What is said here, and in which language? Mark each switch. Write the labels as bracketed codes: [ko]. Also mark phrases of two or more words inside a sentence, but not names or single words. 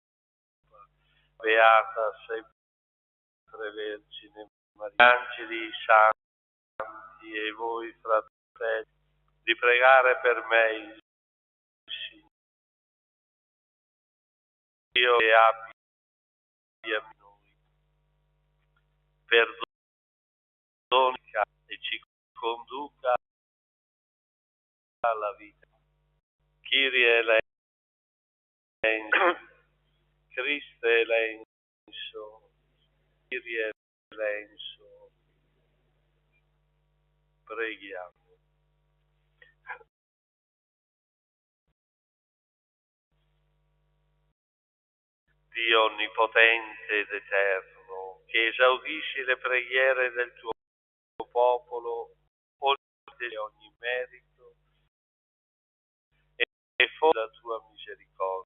[it] beata sempre Vergine Maria, angeli santi e voi fratelli, di pregare per me il Signore. Dio che abbia noi, perdoni e ci conduca alla vita. [el] Kyrie eleison, Christe eleison, Kyrie eleison. [it] Preghiamo. Dio onnipotente ed eterno, che esaudisci le preghiere del tuo popolo, oltre ogni merito, e fonda la tua misericordia.